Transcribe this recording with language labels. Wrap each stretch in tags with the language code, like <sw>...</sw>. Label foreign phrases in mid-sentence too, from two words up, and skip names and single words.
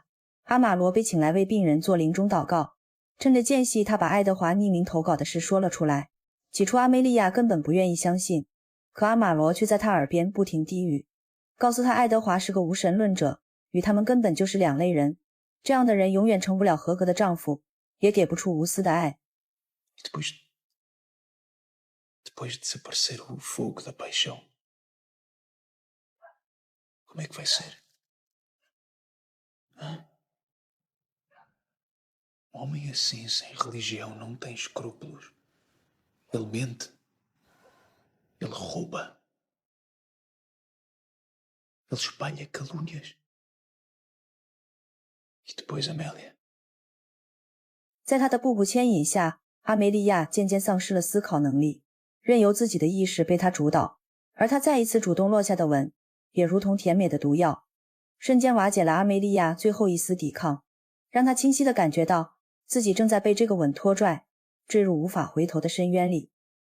<zh>阿马罗被请来为病人做临终祷告，趁着间隙，他把爱德华匿名投稿的事说了出来。起初阿梅利亚根本不愿意相信，可阿马罗却在他耳边不停低语，告诉他爱德华是个无神论者，与他们根本就是两类人，这样的人永远成不了合格的丈夫，也给不出无私的爱。</zh> <pt>Depois desaparecer o fogo da paixão, como é que vai ser? Hã? Um homem assim, sem religião, não tem escrúpulos. Ele mente. Ele rouba. Ele espalha calúnias. E depois Amélia.</pt> <zh>在他的步步牵引下，阿梅利亚渐渐丧失了思考能力，任由自己的意识被他主导，而他再一次主动落下的吻，也如同甜美的毒药，瞬间瓦解了阿梅利亚最后一丝抵抗，让他清晰地感觉到自己正在被这个吻拖拽，坠入无法回头的深渊里。</zh>